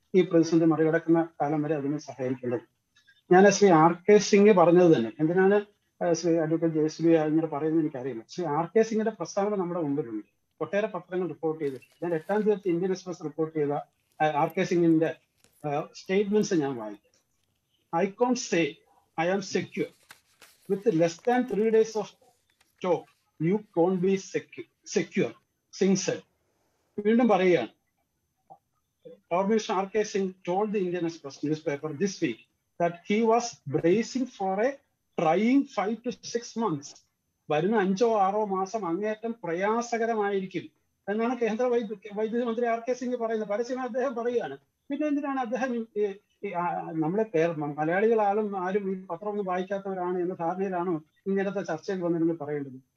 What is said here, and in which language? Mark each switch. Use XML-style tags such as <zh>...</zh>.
<ml>ഈ പ്രതിസന്ധി മറികടക്കുന്ന കാലം വരെ അതിന് സഹകരിക്കേണ്ടതുണ്ട്. ഞാൻ ശ്രീ RK സിംഗ് പറഞ്ഞത് തന്നെ, എന്തിനാണ് ശ്രീ അഡ്വക്കേറ്റ് ജയസൂര്യ ഇങ്ങനെ പറയുന്നത് എനിക്കറിയില്ല. ശ്രീ RK സിംഗിന്റെ പ്രസ്താവന നമ്മുടെ മുമ്പിലുണ്ട്. ഒട്ടേറെ പത്രങ്ങൾ റിപ്പോർട്ട് ചെയ്തിട്ടുണ്ട്. ഞാൻ 8-ാം തീയതി ഇന്ത്യൻ എക്സ്പ്രസ് റിപ്പോർട്ട് ചെയ്ത RK സിംഗിന്റെ സ്റ്റേറ്റ്മെന്റ്സ് ഞാൻ വായിക്കാം.</ml> <en>I can't say I am secure. With less than 3 days of talk, you can't be secure, Singh said.</en> <ml>വീണ്ടും പറയുകയാണ്.</ml> <en>Power Minister RK Singh told the Indian Express newspaper this week that he was bracing for a trying 5 to 6 months.</en> <ml>വരുന്ന 5-6 മാസം അങ്ങേയറ്റം പ്രയാസകരമായിരിക്കും എന്നാണ് കേന്ദ്ര വൈദ്യുതി മന്ത്രി RK Singh പറയുന്നത്. പരസ്യമായി അദ്ദേഹം പറയുകയാണ്. പിന്നെ എന്തിനാണ് അദ്ദേഹം നമ്മളെ മലയാളികളാലും ആരും ഈ പത്രമൊന്നും വായിക്കാത്തവരാണ് എന്ന ധാരണയിലാണോ ഇങ്ങനത്തെ ചർച്ചയിൽ വന്നിരുന്ന് പറയേണ്ടത്?</ml>